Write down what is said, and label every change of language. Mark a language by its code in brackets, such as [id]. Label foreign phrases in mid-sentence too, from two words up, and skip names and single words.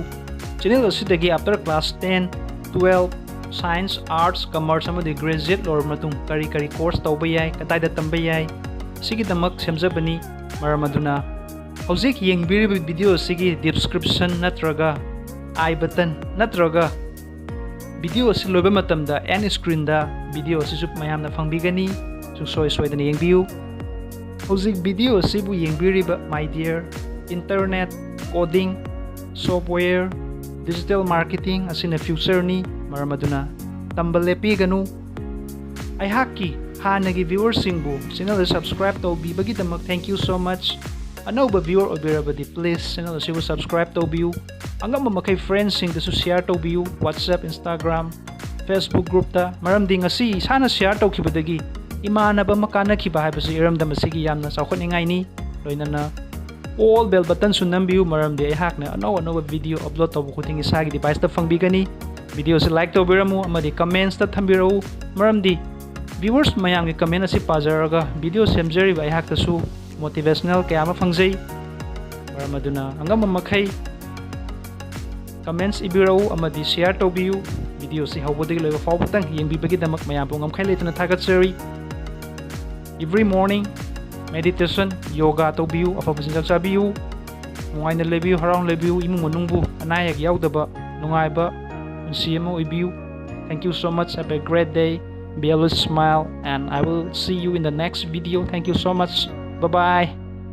[mni] Channel asidagi [en] after class [mni] 10, 12, [en] Science, Arts, Commerce [mni] amadi graduate lor matung kari course tawba yai kataida tamba yai. Sigi damak semjabani maramaduna. Hojik yengbiriba video sigi description natraga I button natraga video asi loiba matamda [en] end screen [mni] da video asi sup mayamna fangbigani sungsoi soidani yengbiu. Hojik video sibu yengbiriba [en] my dear internet, coding, software, digital marketing [mni] asina future ni maramaduna tambalepi ganu. Ay haki hanagi viewers singbu [en] channel subscribe [mni] tawbibagi damak [en] thank you so much. [mni] Anauba viewer obirabadi [en] please channel [mni] sibu subscribe tawbiu. Angam mamakay friends sing dasu share tawbiu WhatsApp, Instagram, Facebook group ta maramdi ngasi sana share tawkibadagi imanaba makanakhiba haibasi iramdam asigi yamna saukhatningai ni loinana [en] all bell button [mni] sunambiu maramdi ai hakna anau [en] video upload [mni] tawbu khuting isagi device ta fangbigani. Video se like tawbiramu amadi comments ta thambirau maramdi viewers mayam gi comment asi pajaraga video semjari ai hakta su motivational kaya ma fangjai maramaduna angam mamakhay comments ibirau amadi share tawbiu video si hawbodagi loiba fawbutang yengbibagi damak mayam pungam khay leituna thagatsari. [en] Every morning meditation yoga [mni] tawbiu afabasinjak sabiu mungaina lebiu harang lebiu imung manungbu anayak yaudaba nungayba punsi ama oibiyu. [en] Thank you so much. Have a great day. Be always smile, and I will see you in the next video. Thank you so much. Bye bye.